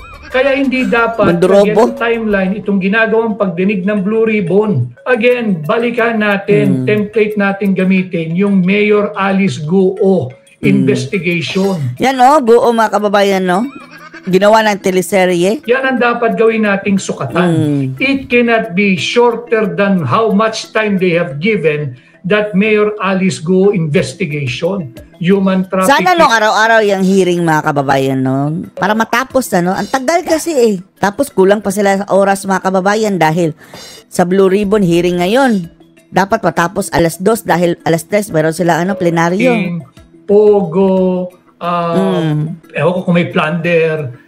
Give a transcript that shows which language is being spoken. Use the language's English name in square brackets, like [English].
[Filipino] Kaya hindi dapat sa timeline itong ginagawang pagdinig ng Blue Ribbon. Again, balikan natin, template natin gamitin yung Mayor Alice Guo investigation. Yan Guo mga kababayan ginawa ng teleserye. Yan ang dapat gawin nating sukatan. [English] It cannot be shorter than how much time they have given that Mayor Alice Guo investigation. Human trafficking. [Filipino] Sana araw-araw yung hearing mga kababayan para matapos Ang tagal kasi Tapos kulang pa sila sa oras mga kababayan dahil sa Blue Ribbon hearing ngayon. Dapat matapos 2:00 dahil 3:00 meron sila plenaryo. Pogo, ewan ko kung may plunder,